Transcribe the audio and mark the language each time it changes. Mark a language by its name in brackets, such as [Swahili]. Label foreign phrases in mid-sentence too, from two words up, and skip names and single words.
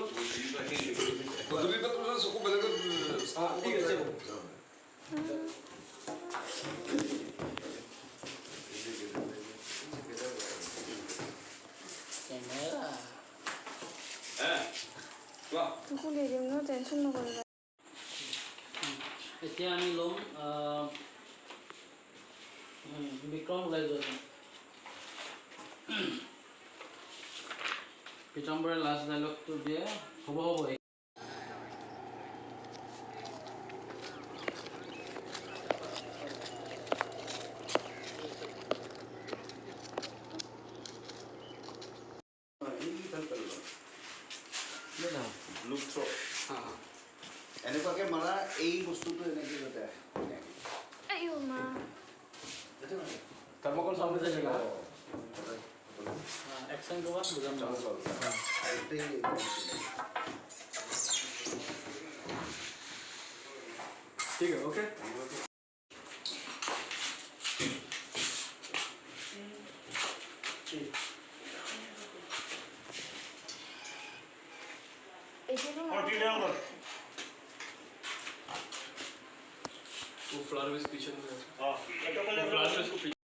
[Hindi] तो दूरी पे तुम सबको बदल कर ठीक है चलो कैमरा वाह [Assamese] তোকো লৈ দিম ন টেনশ্যন নকৰিবা। এতিয়া আমি ল'ম বিক্ৰম ওলাই যোৱা পিতাম্বৰে [English] last dialogueটো [Assamese] দিয়ে হ'ব [English] look through [Assamese] এনেকুৱাকে মাৰা এই বস্তুটো এনেকে যাতে আইও মা [Hindi] थर्मोकोल सामने से चलेगा एक्शन के बाद बुझा ठीक है ओके वो [English] flower vase [Hindi] पीछे हां [English] flower vase [Hindi] को